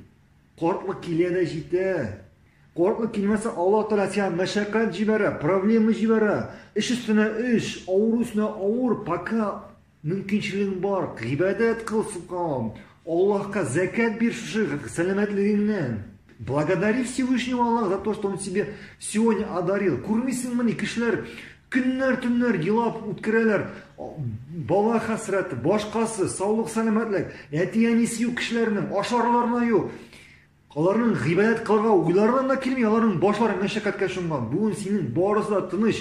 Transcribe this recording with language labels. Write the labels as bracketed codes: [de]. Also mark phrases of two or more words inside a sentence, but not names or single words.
[tt] Картлык килә дә җитә. Картлык килмәсә, Аллаһ Тәала сиңа мәшәкать җибәрә, проблема җибәрә. Эш өстенә эш, авыр өстенә авыр, пока мөмкинчелегең бар, гыйбадәт кыл, субханаллаһ. Аллаһка закат бир шушы сәламәтлегеңнән. [ru] Благодари Всевышнего Аллаха за то, что Он тебе сегодня одарил. [tt] Күрмисеңме, кешеләр көннәр-төннәр елап үткәрәләр. Бала хәсрәте, башкасы, саулык, сәламәтлек, әти-әнисе юк кешеләрнең, ашарларына юк. Аларның гыйбадәт кылырга уйларына да килми, аларның башлары мәшәкатькә шунган. Бүген синең барысы да тыныч.